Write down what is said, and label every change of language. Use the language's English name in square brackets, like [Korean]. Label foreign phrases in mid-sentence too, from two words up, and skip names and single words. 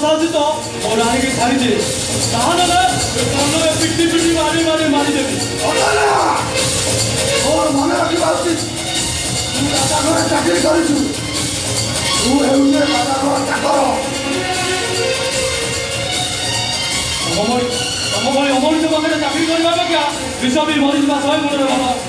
[Odia] ତ ମୋ ରାଣୀକି ଛାଡ଼ିଦେ ତାହେଲେ ନା କନରେ ପିଟି ପିଟି ମାରି ମାରି ମାରିଦେବି ତୋର ମନେ ରଖିବା ଉଚିତ ତୁଇ ରାଜା ଘରେ ଚାକିରି କରିଛୁ ତୁ ହେଉଛୁ ରାଜା ଘର ଚାକର ତମ ଭଳି ଅମଣିଷ ପାଖରେ ଚାକିରି କରିବା ଅପେକ୍ଷା ବିଷ ବି ମରିଯିବା ଶହେ ଗୁଣରେ ଭଲ